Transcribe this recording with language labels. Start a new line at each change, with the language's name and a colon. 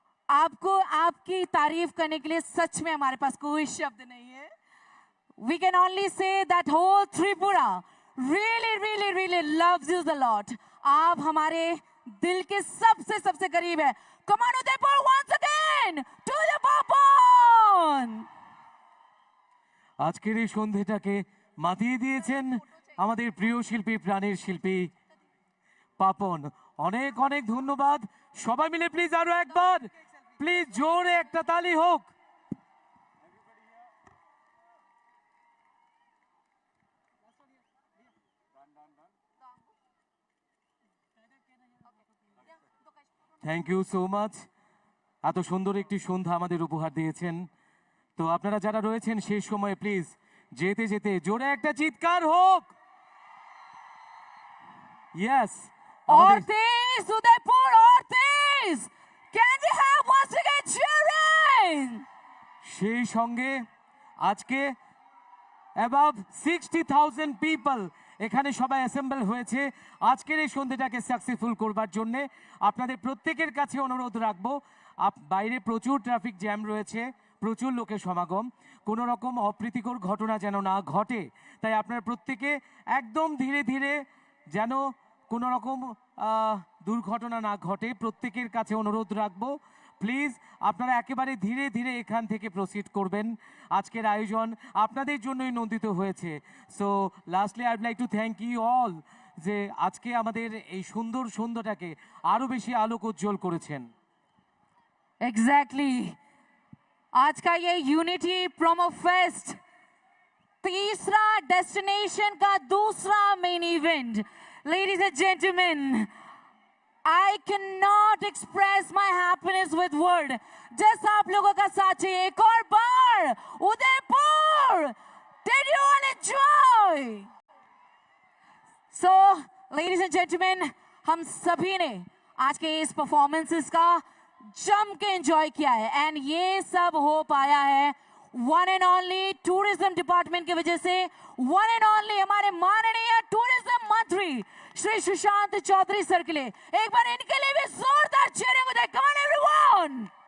Hindi: आपको आपकी तारीफ करने के लिए सच में हमारे पास कोई शब्द नहीं है.
English: We can only say that whole Tripura really loves you a lot.
Hindi: आप हमारे दिल के सबसे करीब है.
English: Come on, Udaipur, once again to the Papan.
Bangla: আজকের এই সন্ধ্যাটাকে মাতিয়ে দিয়েছেন আমাদের প্রিয় শিল্পী, প্রাণের শিল্পী পাপন। অনেক অনেক ধন্যবাদ। সবাই মিলে প্লিজ আরো একবার, প্লিজ জোরে একটা তালি হোক।
English: Thank you so much.
Bangla: এত সুন্দর একটি সন্ধ্যা আমাদের উপহার দিয়েছেন। তো আপনারা যারা রয়েছেন সেই সময় প্লিজ যেতে যেতে জোরে একটা চিৎকার হোক।
English: Yes, Ortiz, Udaipur, Ortiz, can we have once again cheering?
Bangla: সেই সঙ্গে আজকে অ্যাবাভ 60,000 পিপল এখানে সবাই অ্যাসেম্বল হয়েছে আজকের এই সন্ধ্যাটাকে সাকসেসফুল করবার জন্য। আপনাদের প্রত্যেকের কাছে অনুরোধ রাখবো, বাইরে প্রচুর ট্রাফিক জ্যাম রয়েছে, প্রচুর লোকের সমাগম, কোনো রকম অপ্রীতিকর ঘটনা যেন না ঘটে, তাই আপনারা প্রত্যেকে একদম ধীরে ধীরে যেন কোনো রকম দুর্ঘটনা না ঘটে, প্রত্যেকের কাছে অনুরোধ রাখবো প্লিজ আপনারা একেবারে ধীরে ধীরে এখান থেকে প্রসিড করবেন। আজকের আয়োজন আপনাদের জন্যই নন্দিত হয়েছে।
English: so lastly I would like to thank you all
Bangla: যে আজকে আমাদের এই সুন্দর সন্ধ্যাটাকে আরো বেশি আলোক উজ্জ্বল করেছেন।
Hindi: एग्जैक्टली आज का ये यूनिटी प्रोमो फेस्ट तीसरा डेस्टिनेशन का दूसरा main event.
English: Ladies and gentleman, I cannot express my happiness with word.
Hindi: जैसा आप लोगों का साथ चाहिए एक और बार Udaipur,
English: did you all enjoy? So, ladies and gentlemen,
Hindi: हम सभी ने आज के इस परफॉर्मेंसेस का जम के एंजॉय किया है एंड ये सब हो पाया है one and only tourism department की वजह से, वन एंड ओनली हमारे माननीय टूरिज्म मंत्री श्री सुशांत चौधरी सर के लिए एक बार इनके लिए भी जोरदार cheering हो जाए.
English: Come on everyone!